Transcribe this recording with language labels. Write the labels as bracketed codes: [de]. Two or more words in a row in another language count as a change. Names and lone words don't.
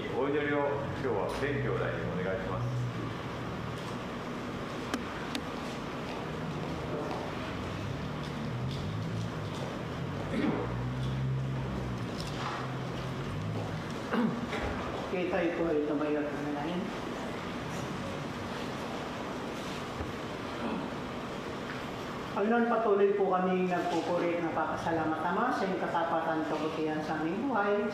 [ja] 祈りを今日は全兄弟にお願いします。 [tl] Okay, tayo po ay tumayo at manalangin. Panginoon, patuloy po kami nagpupuri at napapasalamat Ama sa iyong katapatan kabutihan sa aming buhay.